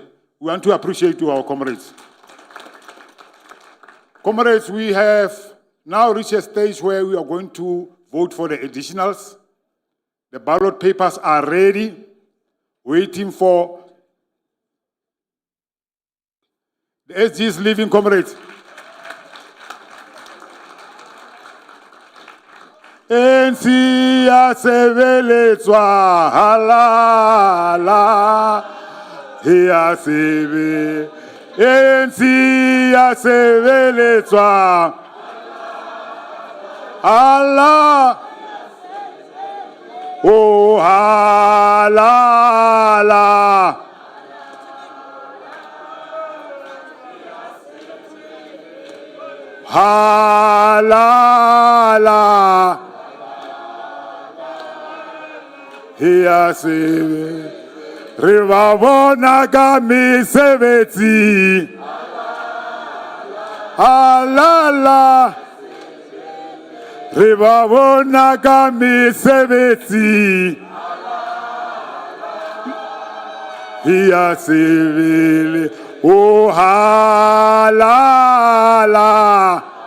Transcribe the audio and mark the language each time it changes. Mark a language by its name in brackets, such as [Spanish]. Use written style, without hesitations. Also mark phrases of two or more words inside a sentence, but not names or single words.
[English] We want to appreciate our comrades. Comrades, we have now reached a stage where we are going to vote for the additionals. The ballot papers are ready, waiting for the SG's leaving, comrades. [Southern Sotho] NC ya sebeletswa halala ya sebe NC ya sebeletswa Allah oh halala halala ya sebe re ba bona ka mesebetsi halala re ba bona ka mesebetsi ya sebe o halala